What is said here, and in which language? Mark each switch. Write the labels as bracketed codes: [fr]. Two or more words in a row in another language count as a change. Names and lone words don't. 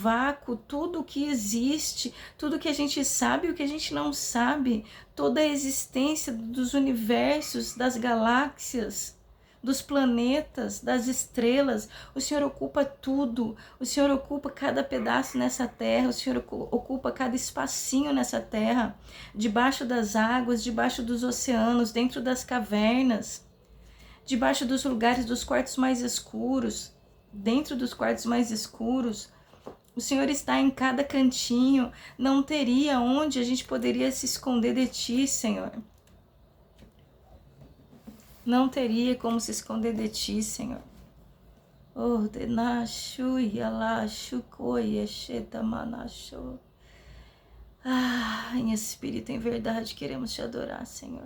[pt] vácuo, tudo que existe, tudo que a gente sabe e o que a gente não sabe, toda a existência dos universos, das galáxias, dos planetas, das estrelas, o Senhor ocupa tudo, o Senhor ocupa cada pedaço nessa terra, o Senhor ocupa cada espacinho nessa terra, debaixo das águas, debaixo dos oceanos, dentro das cavernas, debaixo dos lugares dos quartos mais escuros, dentro dos quartos mais escuros. O Senhor está em cada cantinho. Não teria onde a gente poderia se esconder de ti, Senhor. Não teria como se esconder de ti, Senhor. Ordenashu yalashu koyesheta manashu. Em espírito, em verdade, queremos te adorar, Senhor.